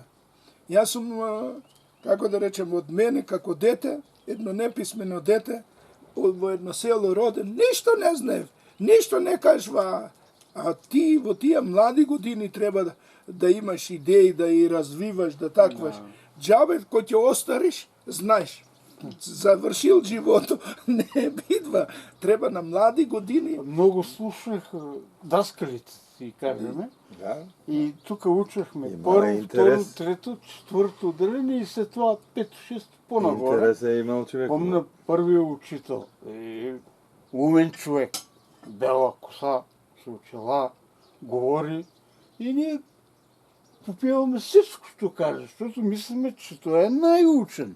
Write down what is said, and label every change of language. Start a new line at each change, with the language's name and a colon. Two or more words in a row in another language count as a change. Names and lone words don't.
Macedonian: Јас сум, како да речем, од мене, како дете, едно неписмено дете, во едно село роден, ништо не знаев, ништо не кажва, а ти во тие млади години треба да имаш идеи, да и развиваш, да такваш. Джабе, кој ќе остариш, знаеш. Завршил живото, не бидва. Треба на млади години.
Bulgarian: Много слушах даскалите.
Macedonian: си кажеме. Да.
Bulgarian: И тук учехме Има първо, интерес. второ, трето, четвърто отделение и след това пето, шесто по-нагоре. Интерес е имал човек. Помня първият учител, умен човек, бяла коса, с очила, говори и ние попиваме всичко, що каже, защото мислиме, че той е най-учен.